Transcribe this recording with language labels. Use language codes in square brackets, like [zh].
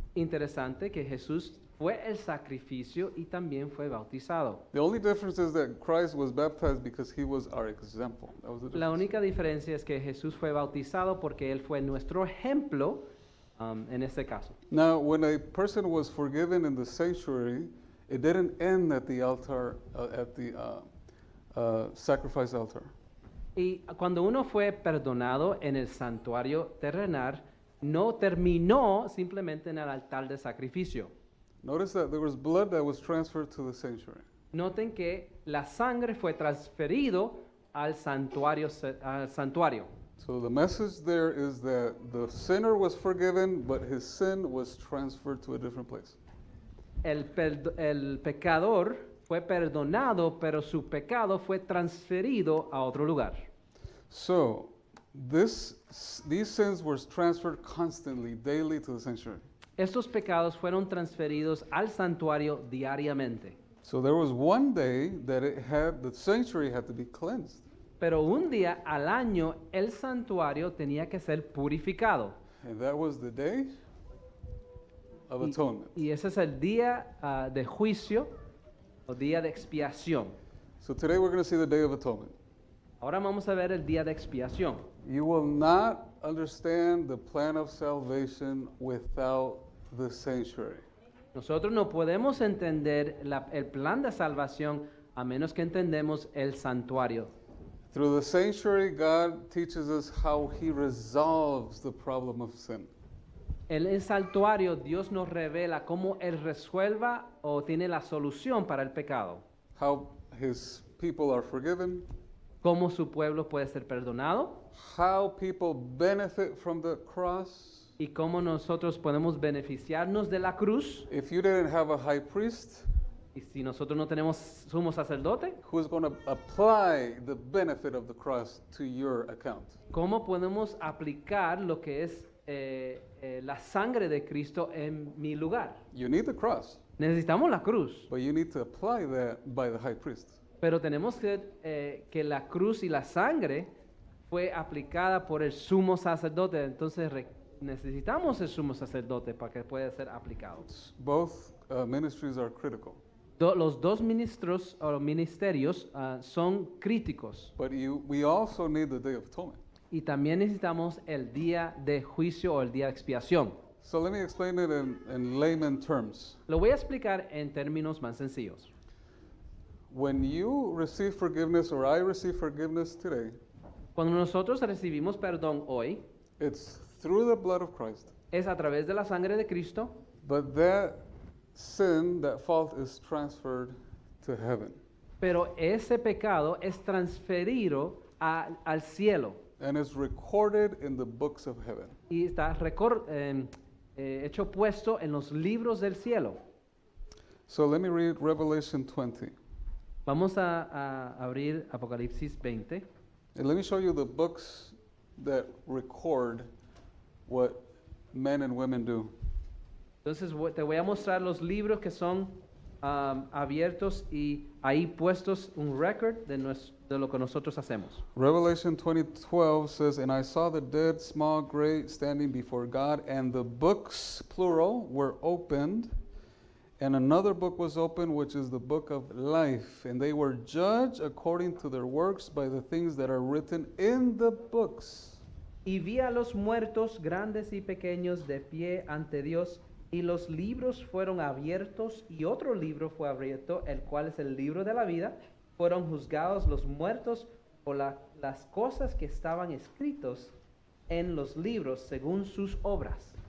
[es] Interesante que Jesús fue el sacrificio y también fue bautizado. [en] The only difference is that Christ was baptized because he was our example. That was the [es] La [en] difference. [es] única diferencia es que Jesús fue bautizado porque Él fue nuestro ejemplo en este caso. [en] Now, when a person was forgiven in the sanctuary, it didn't end at the altar, at the sacrifice altar. [es] Y cuando uno fue perdonado en el santuario terrenal, no terminó simplemente en el altar de sacrificio. [en] Notice that there was blood that was transferred to the sanctuary. [es] Noten que la sangre fue transferido al santuario. [en] So the message there is that the sinner was forgiven, but his sin was transferred to a different place. [es] El pecador fue perdonado, pero su pecado fue transferido a otro lugar. [en] So these sins were transferred constantly, daily to the sanctuary. [es] Estos pecados fueron transferidos al santuario diariamente. [en] So there was one day that the sanctuary had to be cleansed. [es] Pero un día al año el santuario tenía que ser purificado. [en] And that was the day of atonement. [es] Y ese es el día de juicio o día de expiación. [en] So today we're going to see the day of atonement. [es] Ahora vamos a ver el día de expiación. [en] You will not understand the plan of salvation without the sanctuary. [es] Nosotros no podemos entender el plan de salvación a menos que entendemos el santuario. [en] Through the sanctuary, God teaches us how He resolves the problem of sin. [es] En el santuario Dios nos revela cómo Él resuelva o tiene la solución para el pecado. [en] How His people are forgiven, [es] Cómo su pueblo puede ser perdonado [en] how people benefit from the cross. [es] y cómo nosotros podemos beneficiarnos de la cruz. [en] If you didn't have a high priest, [es] Y si nosotros no tenemos sumo sacerdote, [en] who's going to apply the benefit of the cross to your account? [es] ¿cómo podemos aplicar lo que es la sangre de Cristo en mi lugar? [en] You need the cross, [es] Necesitamos la cruz, [en] but you need to apply that by the high priest. [es] pero tenemos que la cruz y la sangre fue aplicada por el sumo sacerdote. Entonces necesitamos el sumo sacerdote para que pueda ser aplicado. [en] Both ministries are critical, [es] Los dos ministros o ministerios son críticos [en] but we also need the Day of Atonement. [es] y también necesitamos el día de juicio o el día de expiación. [en] So let me explain it in layman terms. [es] Lo voy a explicar en términos más sencillos. [en] When you receive forgiveness, or I receive forgiveness today, [es] Cuando nosotros recibimos perdón hoy, [en] it's through the blood of Christ. [es] es a través de la sangre de Cristo, [en] But that sin, that fault is transferred to heaven. [es] pero ese pecado es transferido al cielo [en] And is recorded in the books of heaven. [es] y está hecho puesto en los libros del cielo. [en] So let me read Revelation 20. [es] Vamos a abrir Apocalipsis 20. [en] And let me show you the books that record what men and women do. [es] Entonces te voy a mostrar los libros que son abiertos y ahí puestos un record de lo que nosotros hacemos. [en] Revelation 20:12 says, "And I saw the dead, small, great, standing before God, and the books, plural, were opened. And another book was opened, which is the book of life. And they were judged according to their works by the things that are written in the books." [es] Y vi a los muertos grandes y pequeños de pie ante Dios, y los libros fueron abiertos, y otro libro fue abierto, el cual es el libro de la vida. Fueron juzgados los muertos por las cosas que estaban escritos en los libros según sus obras.